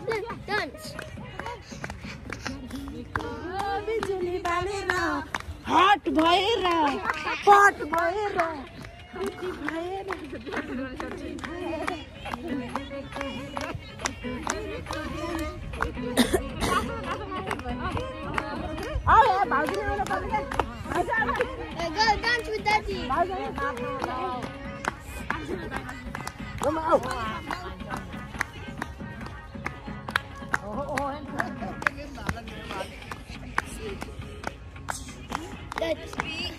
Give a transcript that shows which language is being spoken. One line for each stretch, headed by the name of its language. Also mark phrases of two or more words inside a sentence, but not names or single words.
English: Dance.
Nepali: बिजुली बालेर हट भएर पट भएर
English: Go dance with Daddy. Let's be.